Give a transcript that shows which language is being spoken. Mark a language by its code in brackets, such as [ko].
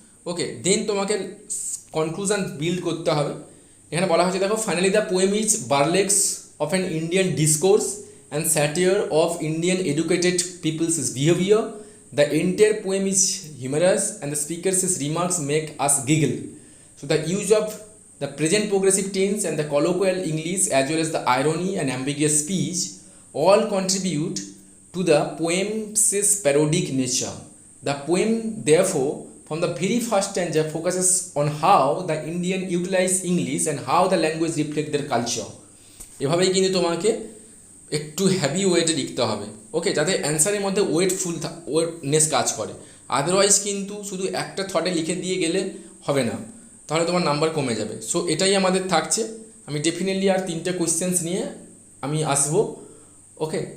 [bn] ওকে, দেন তোমাকে conclusion build করতে হবে। এখানে বলা হয়েছে, দেখো, [en] Finally the poem is burlesque of an Indian discourse and satire of Indian educated people's behavior. The entire poem is humorous and the speaker's remarks make us giggle. So the use of the present progressive tense and the colloquial English as well as the irony and ambiguous speech all contribute to the poem's parodic nature. The poem, therefore, from the very first stanza focuses on how the Indian utilize English and how the language reflect their culture. [bn] এভাবেই কিন্তু তোমাকে একটু heavy ওয়েটে লিখতে হবে, ওকে, যাতে অ্যান্সারের মধ্যে ওয়েটনেস কাজ করে। আদারওয়াইজ কিন্তু শুধু একটা থটে লিখে দিয়ে গেলে হবে না, তাহলে তোমার নাম্বার কমে যাবে। সো এটাই আমাদের থাকছে। আমি ডেফিনেটলি আর 3টে কোয়েশ্চেন্স নিয়ে আমি আসবো, ওকে।